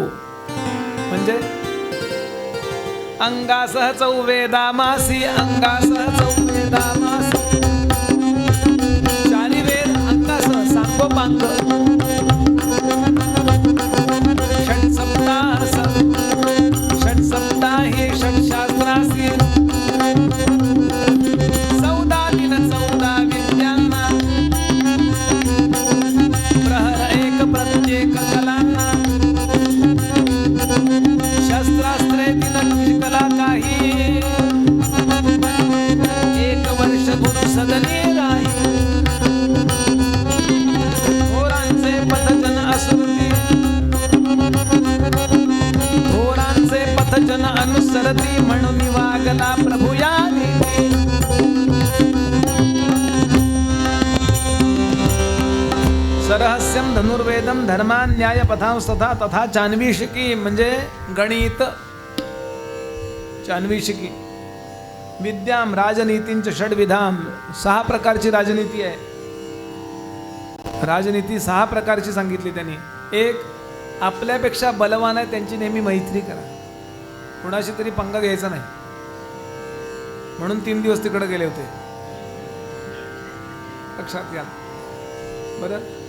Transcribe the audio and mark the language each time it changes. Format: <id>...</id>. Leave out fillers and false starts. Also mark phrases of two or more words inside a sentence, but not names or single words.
<mr>म्हणजे अंगासह चौ वेदामासी, अंगासह चौ वेदामासी, चारी वेद अंगासह सांगोपांग, षट सप्ताहे षट शास्त्रासी, 14 दिन 14 विद्यांना, प्रहर एक प्रत्येक कलांना, शस्त्रास्त्रे दिन कला काही, 1 वर्ष गुरु सदने राही. थोरांचे पथजन असुरती, थोरांचे पथजन अनुसरती, म्हणून वागला प्रभू या रीती.</mr> <sa>सरहस्यम धनुर्वेदम धर्मान न्याय पथांस्तथा तथा चान्वीशिकी</sa> <mr>म्हणजे गणित.</mr> <sa>चान्वीशिकी विद्याम राजनीतींच षड्विधाम.</sa> <mr>6 प्रकारची राजनीती आहे. राजनीती 6 प्रकारची सांगितली त्यांनी. 1, आपल्यापेक्षा बलवान आहे त्यांची नेहमी मैत्री करा. कुणाशी तरी पंगा घ्यायचा नाही म्हणून 3 दिवस तिकडे गेले होते. लक्षात घ्या बरं.</mr>